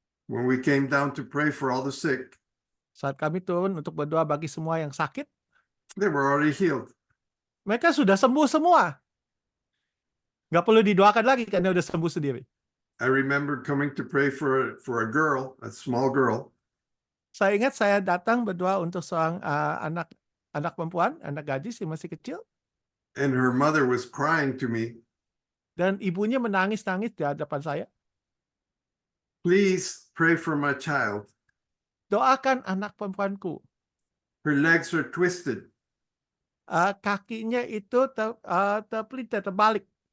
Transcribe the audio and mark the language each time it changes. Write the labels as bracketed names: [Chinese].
[English] when we came down to pray for all the sick, [Indonesian] saat kami turun untuk berdoa bagi semua yang sakit, [English] they were already healed. [Indonesian] mereka sudah sembuh semua. Nggak perlu didoakan lagi karena udah sembuh sendiri. [English] I remember coming to pray for a girl, a small girl, [Indonesian] Saya ingat saya datang berdoa untuk seorang anak perempuan, anak gadis yang masih kecil, [English] and her mother was crying to me, [Indonesian] dan ibunya menangis-nangis di hadapan saya. [English] "Please pray for my child. [Indonesian] Doakan anak perempuanku. [English] Her legs are twisted." [Indonesian] Kakinya itu terpelintir, terbalik.